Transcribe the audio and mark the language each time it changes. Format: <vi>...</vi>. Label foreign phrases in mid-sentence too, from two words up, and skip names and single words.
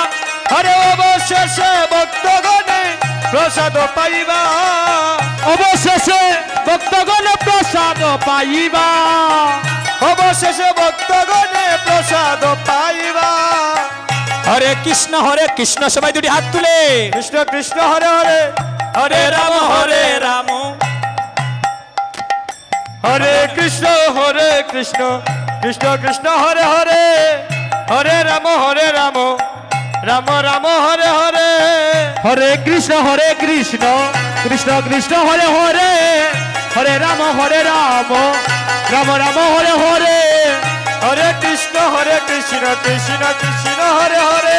<bn>আরে অবশেষে ভক্তগণে প্রসাদ পাইবা অবশেষে ভক্তগণে প্রসাদ পাইবা অবশেষে ভক্তগণে প্রসাদ পাইবা হরে কৃষ্ণ সবাই দুটি হাত তুলে</bn> <sa>কৃষ্ণ কৃষ্ণ হরে হরে হরে রাম হরে কৃষ্ণ কৃষ্ণ কৃষ্ণ হরে হরে হরে রাম রাম রাম হরে হরে হরে কৃষ্ণ কৃষ্ণ কৃষ্ণ হরে হরে হরে রাম রাম রাম হরে হরে হরে কৃষ্ণ কৃষ্ণ কৃষ্ণ হরে হরে</sa>